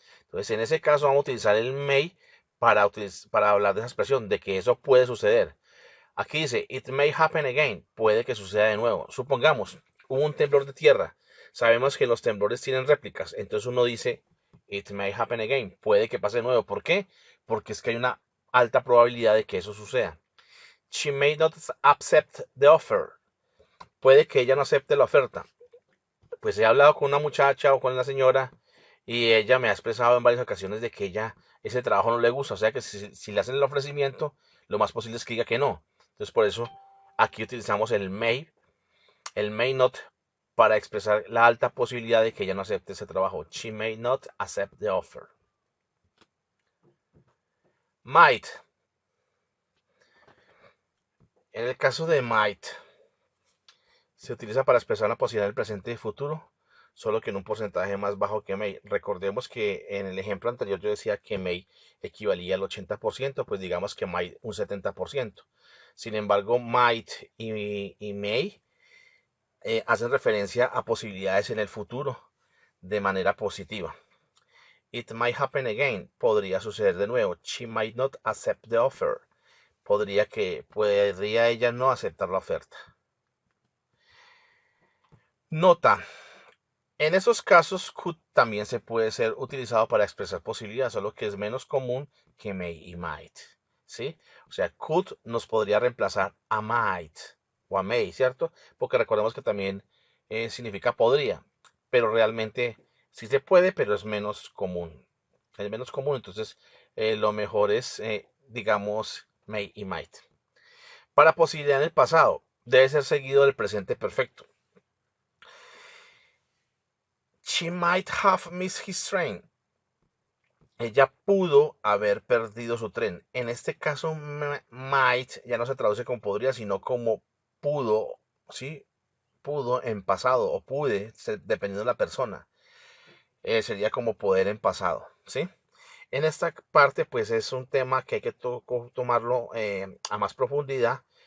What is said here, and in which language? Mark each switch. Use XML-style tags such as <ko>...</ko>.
<es>Entonces, en ese caso vamos a utilizar el may para hablar de esa expresión, de que eso puede suceder. Aquí dice,</es> <en>it may happen again,</en> <es>puede que suceda de nuevo. Supongamos, hubo un temblor de tierra. Sabemos que los temblores tienen réplicas, entonces uno dice,</es> <en>it may happen again,</en> <es>puede que pase de nuevo. ¿Por qué? Porque es que hay una alta probabilidad de que eso suceda.</es> <en>She may not accept the offer.</en> <es>Puede que ella no acepte la oferta. Pues he hablado con una muchacha o con una señora y ella me ha expresado en varias ocasiones de que ella ese trabajo no le gusta. O sea que si le hacen el ofrecimiento, lo más posible es que diga que no. Entonces por eso aquí utilizamos el may not, para expresar la alta posibilidad de que ella no acepte ese trabajo.</es> <en>She may not accept the offer. Might.</en> <es>En el caso de might, se utiliza para expresar la posibilidad del presente y futuro, solo que en un porcentaje más bajo que may. Recordemos que en el ejemplo anterior yo decía que may equivalía al 80%, pues digamos que might un 70%. Sin embargo, might y may hacen referencia a posibilidades en el futuro de manera positiva.</es> <en>It might happen again.</en> <es>Podría suceder de nuevo.</es> <en>She might not accept the offer.</en> <es>Podría ella no aceptar la oferta. Nota. En esos casos, could también se puede ser utilizado para expresar posibilidades, solo que es menos común que may y might. ¿Sí? O sea, could nos podría reemplazar a might o a may, ¿cierto? Porque recordemos que también significa podría, pero realmente sí se puede, pero es menos común. Es menos común, entonces lo mejor es, digamos, may y might. Para posibilidad en el pasado, debe ser seguido del presente perfecto.</es> <en>She might have missed his train.</en> <es>Ella pudo haber perdido su tren. En este caso, might ya no se traduce como podría, sino como pudo, ¿sí? Pudo en pasado o pude, dependiendo de la persona. Sería como poder en pasado, ¿sí? En esta parte, pues es un tema que hay que tomarlo a más profundidad.</es>